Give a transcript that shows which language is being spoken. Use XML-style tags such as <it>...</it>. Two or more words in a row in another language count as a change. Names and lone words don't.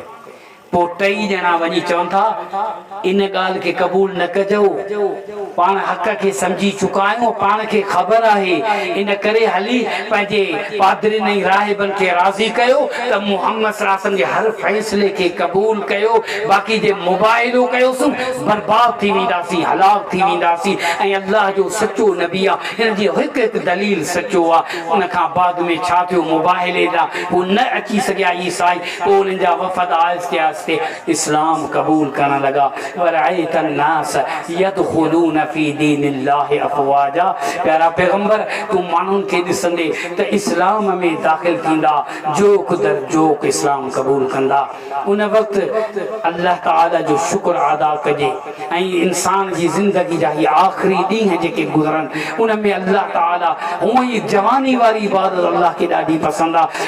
<sd>पोइ टई ॼणा वञी चवनि था इन ॻाल्हि खे क़बूल न कजो, पाण हक़ खे सम्झी चुका आहियूं, पाण खे ख़बर आहे, इन करे हली पंहिंजे पादरिन ऐं राहिबनि खे राज़ी कयो त मोहम्मद</sd> <ar>صلى الله عليه وسلم</ar> <sd>जे हर फ़ैसिले खे क़बूल कयो, बाक़ी जे मुबाइलो कयोसीं बर्बाद थी वेंदासीं, हलाक थी वेंदासीं। ऐं अल्लाह जो सचो नबी आहे, हिन जी हिकु हिकु दलील सचो आहे। उन खां बाद में छा थियो, मुबाइले ॾांहुं हू न अची सघिया ईसाई। पोइ उन्हनि जा वफ़द आहिस्ते आहिस्ते इस्लाम क़बूल करण लगा।</sd> <ar>ورأيت الناس يدخلون في دين الله أفواجا.</ar> <sd>प्यारा पैगंबर, तू माण्हुनि खे ॾिसंदे त इस्लाम में दाख़िल थींदा, जोक दर जोक इस्लाम क़बूल कंदा। उन वक़्तु अल्लाह ताला जो शुक्र अदा कजे। ऐं इंसान जी ज़िंदगी जा इहे आख़िरी ॾींहं जेके गुज़रनि, उन में अल्लाह ताला हूअं ई जवानी वारी इबादत अल्लाह खे ॾाढी पसंदि आहे।</sd>